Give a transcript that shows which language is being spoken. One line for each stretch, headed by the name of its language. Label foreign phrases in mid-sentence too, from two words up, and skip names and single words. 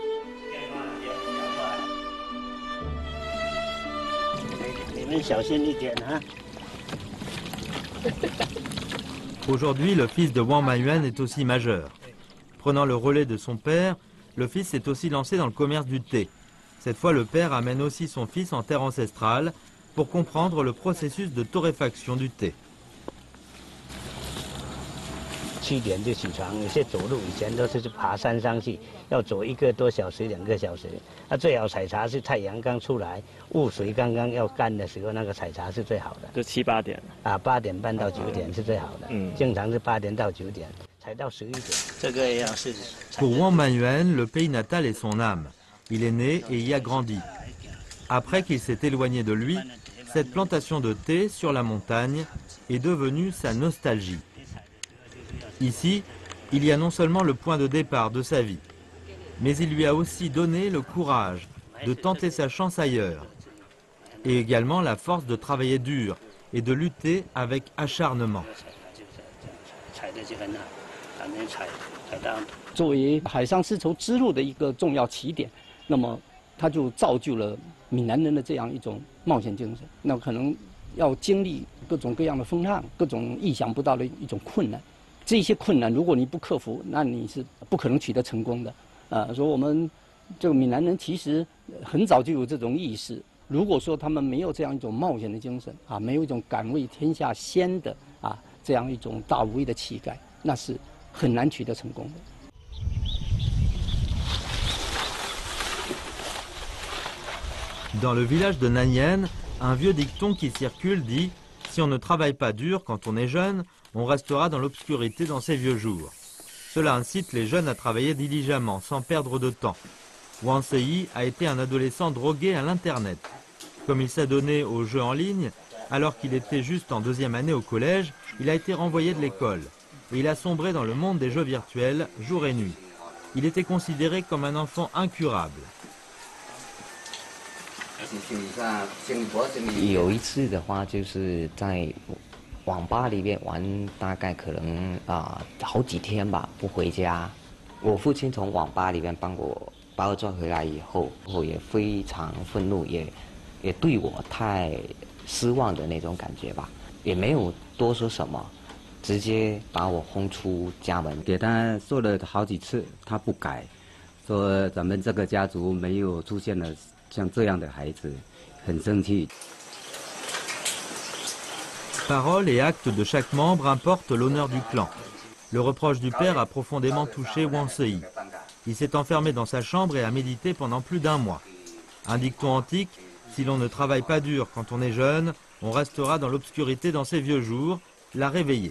French: Aujourd'hui, le fils de Wang Maiyuan est aussi majeur. Prenant le relais de son père, le fils s'est aussi lancé dans le commerce du thé. Cette fois, le père amène aussi son fils en terre ancestrale pour comprendre le processus de torréfaction du thé.
Chinese: 7 点就起床，有些走路以前都是爬山上去，要走1个多小时、2个小时。最好采茶是太阳刚出来，雾水刚刚要干的时候，那个采茶是最好的。就7、8点。 8点半到9点是最好的。经常是8点到9点，采到11点。这个要是。
French: Pour Wang Maiyuan, le pays natal est son âme. Il est né et y a grandi. Après qu'il s'est éloigné de lui, cette plantation de thé sur la montagne est devenue sa nostalgie. Ici, il y a non seulement le point de départ de sa vie, mais il lui a aussi donné le courage de tenter sa chance ailleurs, et également la force de travailler dur et de lutter avec acharnement.
Chinese: 作为海上丝绸之路的一个重要起点，那么它就造就了闽南人的这样一种冒险精神。那可能要经历各种各样的风浪，各种意想不到的一种困难。这些困难，如果你不克服，那你是不可能取得成功的。所以我们这个闽南人其实很早就有这种意识。如果说他们没有这样一种冒险的精神没有一种敢为天下先的这样一种大无畏的气概，那是很难取得成功的。
French: Dans le village de Nanyen, un vieux dicton qui circule dit « Si on ne travaille pas dur quand on est jeune, on restera dans l'obscurité dans ses vieux jours ». Cela incite les jeunes à travailler diligemment, sans perdre de temps. Wang Sei a été un adolescent drogué à l'Internet. Comme il s'est donné aux jeux en ligne, alors qu'il était juste en 2e année au collège, il a été renvoyé de l'école. Et il a sombré dans le monde des jeux virtuels, jour et nuit. Il était considéré comme un enfant incurable.
Chinese: 有一次的话，就是在网吧里面玩，大概可能好几天吧，不回家。我父亲从网吧里面把我抓回来以后，我也非常愤怒，也对我太失望的那种感觉吧，也没有多说什么，直接把我轰出家门。给他说了好几次，他不改，说咱们这个家族没有出现了 像这样的孩子，很生气。
French: Paroles et actes de chaque membre importent l'honneur du clan. Le reproche du père a profondément touché Wang Sei. Il s'est enfermé dans sa chambre et a médité pendant plus d'1 mois. Un dicton antique, si l'on ne travaille pas dur quand on est jeune, on restera dans l'obscurité dans ses vieux jours, l'a réveillé.